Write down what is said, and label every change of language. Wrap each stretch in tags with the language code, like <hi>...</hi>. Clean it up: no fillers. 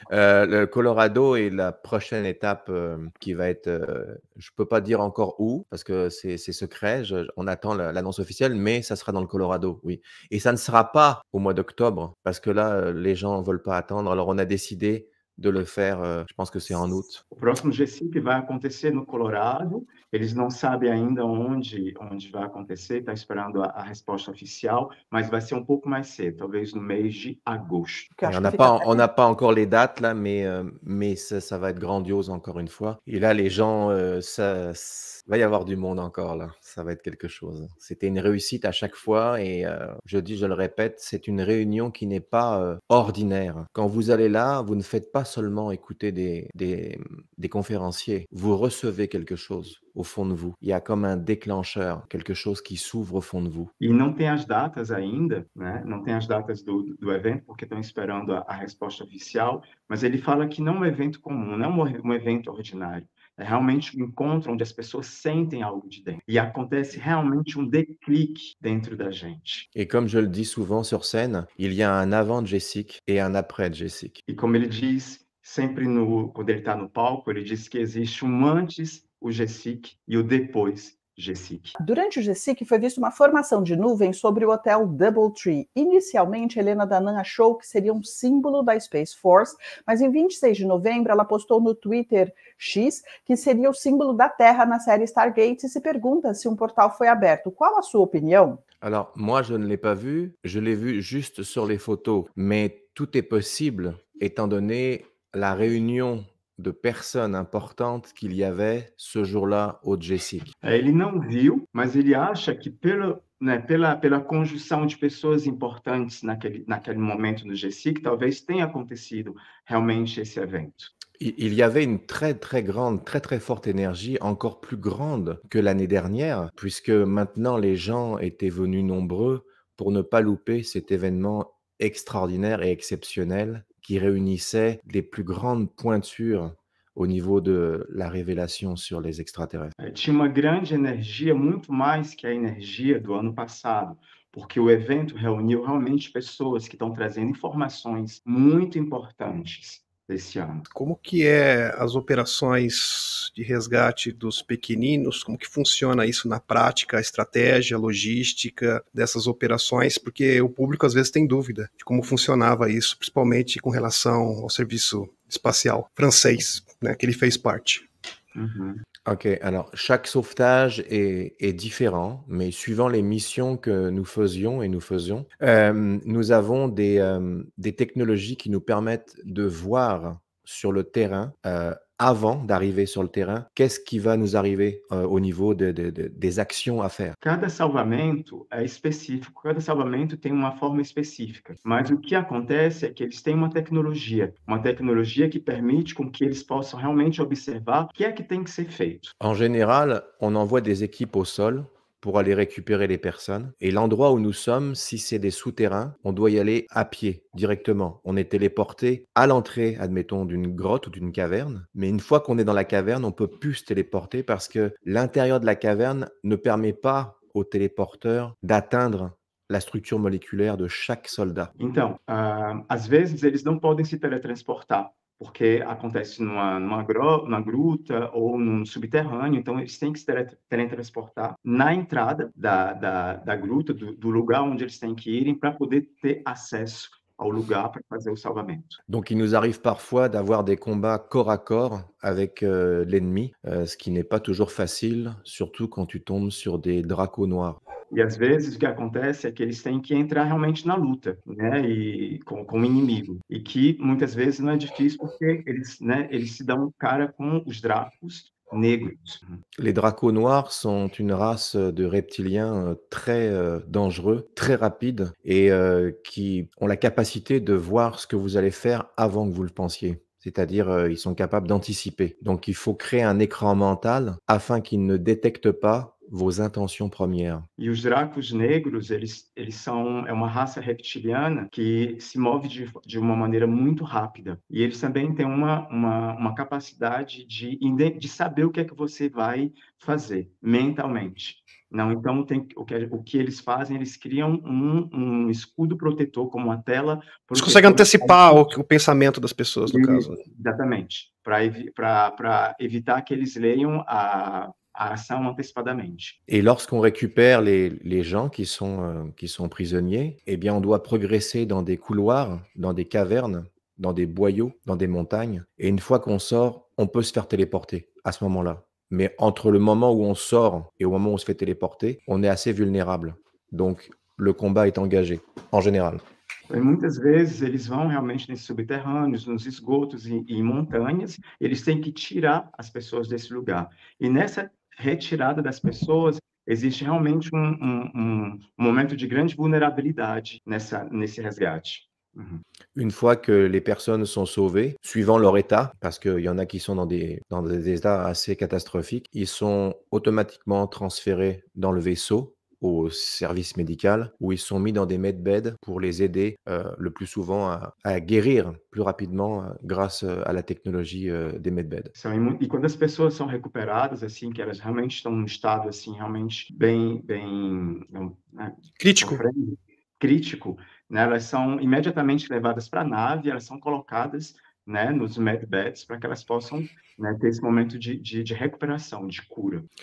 <fr>Le Colorado est la prochaine étape qui va être, je peux pas dire encore où, parce que c'est secret, on attend l'annonce officielle, mais ça sera dans le Colorado, oui. Et ça ne sera pas au mois d'octobre, parce que là, les gens ne veulent pas attendre. Alors on a décidé de le faire, je pense que c'est en août.</fr> <pt>O próximo GSIC vai acontecer no Colorado. Eles não sabem ainda onde vai acontecer, está esperando a resposta oficial, mas vai ser um pouco mais cedo, talvez no mês de agosto. Que eu</pt> <fr>Et n'a</fr> <pt>fica</pt> <fr>pas, on n'a pas encore les dates là, mais ça va être grandiose encore une fois. Et là, les gens, va y avoir du monde encore là. Ça va être quelque chose. C'était une réussite à chaque fois et je dis, je le répète, c'est une réunion qui n'est pas ordinaire. Quand vous allez là, vous ne faites pas seulement écouter des conférenciers. Vous recevez quelque chose au fond de vous. Il y a comme un déclencheur, quelque chose qui s'ouvre au fond de vous.</fr> <pt>E não tem as datas ainda, né? Não tem as datas do evento, porque estão esperando a resposta oficial, mas ele fala que não é um evento comum, não é um evento ordinário. É realmente um encontro onde as pessoas sentem algo de dentro. E acontece realmente um déclic dentro da gente.</pt> <fr>Et comme je le dis souvent sur scène, il y a un avant Jessic et un après Jessic.</fr> <pt>E como ele diz, sempre quando ele está no palco, ele diz que existe um antes, o GSIC, e o depois, GSIC. Durante o GSIC foi vista uma formação de nuvens sobre o hotel Doubletree. Inicialmente, Helena Danan achou que seria um símbolo da Space Force, mas em 26 de novembro ela postou no Twitter X que seria o símbolo da Terra na série Stargate e se pergunta se um portal foi aberto. Qual a sua opinião?</pt> <fr>Alors, moi, je ne l'ai pas vu, je l'ai vu juste sur les photos, mais tout est possible étant donné la réunion de personnes importantes qu'il y avait ce jour-là au GSIC.</fr> <pt>Ele não viu, mas ele acha que pela conjunção de pessoas importantes naquele momento no GSIC, talvez tenha acontecido realmente esse evento.</pt> <fr>Il y avait une très, très grande, très, très forte énergie, encore plus grande que l'année dernière, puisque maintenant les gens étaient venus nombreux pour ne pas louper cet événement extraordinaire et exceptionnel qui réunissait les plus grandes pointures au niveau de la révélation sur les extraterrestres.</fr> <pt>Tinha uma grande energia, muito mais que a energia do ano passado, porque o evento reuniu realmente pessoas que estão trazendo informações muito importantes desse ano. Como que é as operações de resgate dos pequeninos? Como que funciona isso na prática, a estratégia, a logística dessas operações? Porque o público às vezes tem dúvida de como funcionava isso, principalmente com relação ao serviço espacial francês, né, que ele fez parte. Uhum.</pt> <fr>Ok, alors chaque sauvetage est différent, mais suivant les missions que nous faisions et nous faisons, nous avons des technologies qui nous permettent de voir sur le terrain, avant d'arriver sur le terrain, qu'est-ce qui va nous arriver au niveau des actions à faire.</fr> <pt>Cada salvamento é específico, cada salvamento tem uma forma específica, mas o que acontece é que eles têm uma tecnologia que permite com que eles possam realmente observar o que é que tem que ser feito.</pt> <fr>En général, on envoie des équipes au sol pour aller récupérer les personnes. Et l'endroit où nous sommes, si c'est des souterrains, on doit y aller à pied directement. On est téléporté à l'entrée, admettons, d'une grotte ou d'une caverne. Mais une fois qu'on est dans la caverne, on peut plus se téléporter parce que l'intérieur de la caverne ne permet pas aux téléporteurs d'atteindre la structure moléculaire de chaque soldat.</fr> <pt>Então, às vezes eles não podem se teletransportar, porque acontece numa gruta ou num subterrâneo, então eles têm que se teletransportar na entrada da gruta, do lugar onde eles têm que irem, para poder ter acesso ao lugar para fazer o salvamento.</pt> <fr>Donc il nous arrive parfois d'avoir des combats corps à corps avec l'ennemi, ce qui n'est pas toujours facile, surtout quand tu tombes sur des dracos noirs.</fr> <pt>E às vezes o que acontece é que eles têm que entrar realmente na luta, né, e com o inimigo. E que muitas vezes não é difícil porque eles, né, eles se dão cara com os dracos negros.</pt> <fr>Les dracos noirs sont une race de reptiliens très dangereux, très rapides et qui ont la capacité de voir ce que vous allez faire avant que vous le pensiez. C'est-à-dire, ils sont capables d'anticiper. Donc, il faut créer un écran mental afin qu'ils ne détectent pas vos intentions premières.</fr> <pt>E os dracos negros, eles são uma raça reptiliana que se move de uma maneira muito rápida. E eles também têm uma capacidade de saber o que é que você vai fazer mentalmente. Não, então o que eles fazem, eles criam um escudo protetor, como uma tela Eles conseguem antecipar o pensamento das pessoas, no caso. Exatamente, para evitar que eles leiam a ação antecipadamente.</pt> <fr>Et lorsqu'on récupère les gens qui sont prisonniers, eh bien, on doit progresser dans des couloirs, dans des cavernes, dans des boyaux, dans des montagnes. Et une fois qu'on sort, on peut se faire téléporter à ce moment-là. Mais entre le moment où on sort et au moment où on se fait téléporter, on est assez vulnérable. Donc, le combat est engagé, en général.</fr> <pt>E muitas vezes eles vão realmente nesses subterrâneos, nos esgotos e em montanhas, eles têm que tirar as pessoas desse lugar. E nessa retirada das pessoas, existe realmente um momento de grande vulnerabilidade nesse resgate. Uhum.</pt> <fr>Une fois que les personnes sont sauvées, suivant leur état, parce qu'il y en a qui sont dans des états assez catastrophiques, ils sont automatiquement transférés dans le vaisseau au service médical, où ils sont mis dans des medbeds pour les aider le plus souvent à guérir plus rapidement grâce à la technologie des medbeds.</fr> <pt>E quando as pessoas são recuperadas, assim, que elas realmente estão num estado, assim, realmente bem, né, crítico, né, elas são imediatamente levadas para a nave, elas são colocadas, né, nos medbeds para que elas possam, né, ter esse momento de recuperação, de cura.</pt>